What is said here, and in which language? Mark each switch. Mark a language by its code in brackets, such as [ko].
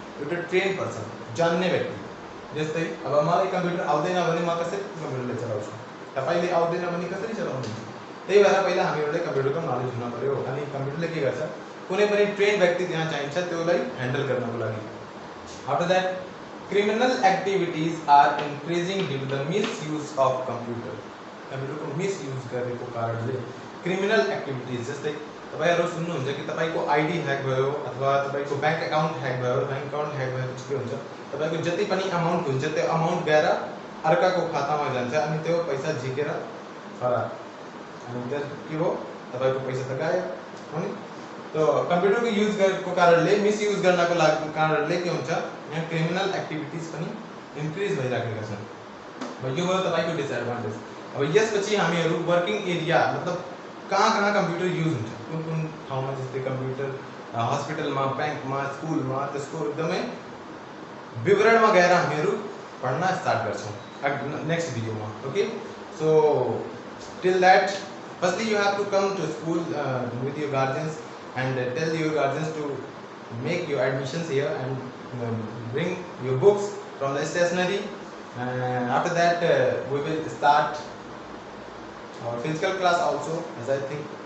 [ne] एउटा train person जान्ने व्यक्ति जस्तै अब मलाई कम्प्युटर आउँदैन भने म कसरी कम्प्युटरले चलाउँछु, तपाईले आउँदैन भने कसरी चलाउनुहुन्छ। त्यही भएर पहिला हामीहरुले कम्प्युटरको नलेज हुन पर्यो। अनि कम्प्युटरले के गर्छ, कुनै पनि ट्रेन व्यक्ति त्यहाँ चाहिन्छ त्यसलाई ह्यान्डल गर्नको लागि। [en] After that criminal activities are increasing due to the misuse of computer. [ne] कम्प्युटरको मिसयुज गरेको कारणले क्रिमिनल एक्टिभिटीज जस्तै तपाईहरु सुन्नुहुन्छ कि तपाईको आईडी ह्याक भयो अथवा तपाईको बैंक अकाउन्ट ह्याक भयो, बैंक अकाउन्ट ह्याक भएपछि के हुन्छ, तपाईको जति पनि अमाउन्ट हुन्छ त्यो अमाउन्ट गएर अर्काको खातामा जान्छ अनि त्यो पैसा झिकेर फरार। अनि त्यो के हो, तपाईको पैसा त गायब हो नि। तो कम्प्युटर को यूज गरेको कारणले मिसयुज गर्नको कारणले के हुन्छ, यहाँ क्रिमिनल एक्टिभिटीज पनि इन्क्रिज भइराखेका छन्। अब यो भयो तपाईको डिसएडभान्टेज। अब यसपछि हामीहरु वर्किङ एरिया मतलब कहाँ कम्प्युटर युज हुन्छ, कुन ठाउँमा, जस्तै कम्प्युटर हस्पिटलमा, बैंकमा, स्कुलमा, त्यसको एकदमै विवरणमा गएर हामीहरु पढ्न स्टार्ट गर्छौं नेक्स्ट भिडियोमा। [en] Okay, so till that firstly you have to come to school with your guardians and tell your guardians to make your admissions here and bring your books from the stationery. After that we will start our physical class also, as I think.